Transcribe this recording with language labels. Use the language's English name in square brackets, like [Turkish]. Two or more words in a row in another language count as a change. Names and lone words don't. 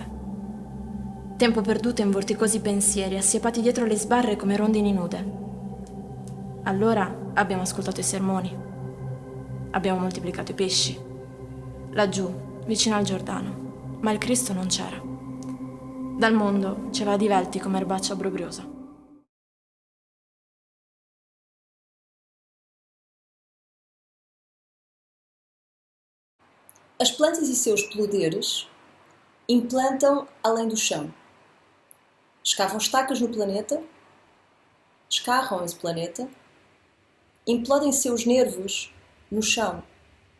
[Italian] Tempo perduto in vorticosi pensieri, assiepati dietro le sbarre come rondini nude. Allora abbiamo ascoltato i sermoni. Abbiamo moltiplicato i pesci. Laggiù, vicino al Giordano. Ma il Cristo non c'era. Dal mondo ce va divelti come erbaccia obbrobriosa. [Portuguese] As plantas e seus poderes implantam além do chão. Escavam estacas no planeta, escarram esse planeta, implodem seus nervos no chão.